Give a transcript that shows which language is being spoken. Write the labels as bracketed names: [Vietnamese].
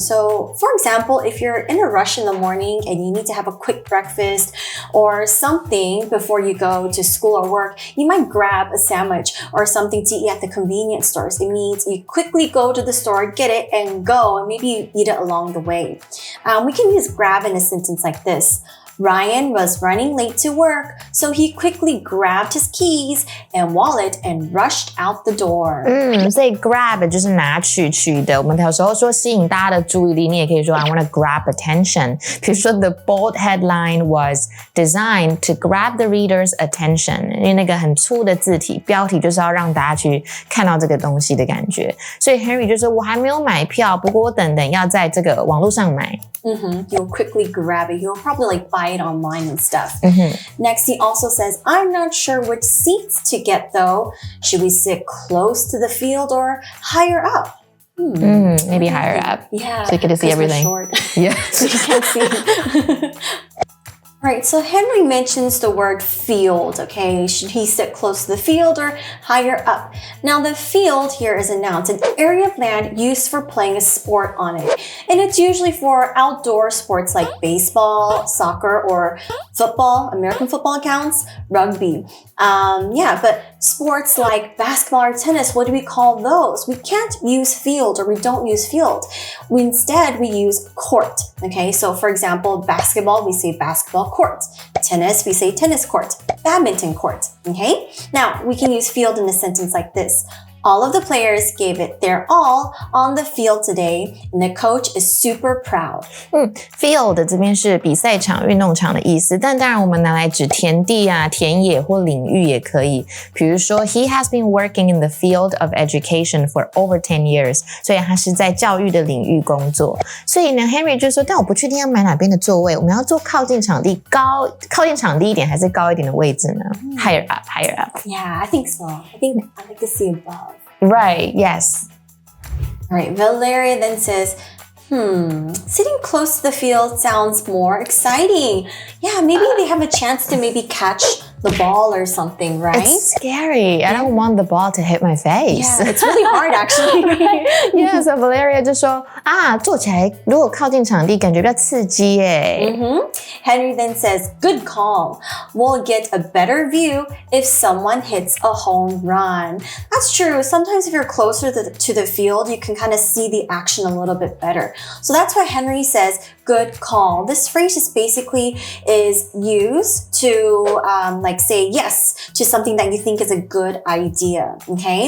[English] So, for example, if you're in a rush in the morning and you need to have a quick breakfast or something before you go to school or work, you might grab a sandwich or something to eat at the convenience stores. It means you quickly go to the store, get it, and go, and maybe you eat it along the way. We can use grab in a sentence like this. Ryan was running late to work, so he quickly grabbed his keys and wallet and rushed out the door. [Chinese] 所以 grab 就是拿取的。我们有时候说吸引大家的注意力，你也可以说 [English] I want to grab attention. [Chinese] 比如说 [English] The bold headline was designed to grab the reader's attention. [Chinese] 因为那个很粗的字体，标题就是要让大家去看到这个东西的感觉。所以 Henry 就说我还没有买票，不过我等要在这个网络上买。 [English] You'll quickly grab it. You'll probably like buy it online and stuff. Next, he also says, I'm not sure which seats to get though. Should we sit close to the field or higher up? Maybe higher up. Yeah. So you get to see everything. Short. Yeah. So you can't see. Right, so Henry mentions the word field, okay? Should he sit close to the field or higher up? Now, the field here is a noun. It's an area of land used for playing a sport on it. And it's usually for outdoor sports like baseball, soccer, or football. American football counts, rugby. But sports like basketball or tennis, what do we call those? We can't use field or we don't use field. Instead, we use court, okay? So, for example, basketball, we say basketball court. Tennis, we say tennis court. Badminton court, okay? Now, we can use field in a sentence like this. All of the players gave it their all on the field today, and the coach is super proud. [Chinese] Field 这边是比赛场、运动场的意思，但当然我们拿来指田地啊、田野或领域也可以。比如说 [English] He has been working in the field of education for over 10 years， [Chinese] 所以他是在教育的领域工作。所以呢 Henry 就说，但我不确定要买哪边的座位，我们要坐靠近场地一点，还是高一点的位置呢？ [English] Higher up, higher up. Yeah, I think so. I think I like to see above. Right, yes. All right, Valeria then says, sitting close to the field sounds more exciting. Yeah, maybe they have a chance to maybe catch the ball or something, right? It's scary. I don't want the ball to hit my face. Yeah, it's really hard actually. [Chinese] Yeah, so Valeria 就说坐起来如果靠近场地感觉比较刺激耶。 [English] Henry then says, good call. We'll get a better view if someone hits a home run. That's true. Sometimes if you're closer to the field, you can kind of see the action a little bit better. So that's why Henry says, good call. This phrase is basically used to say yes to something that you think is a good idea, okay?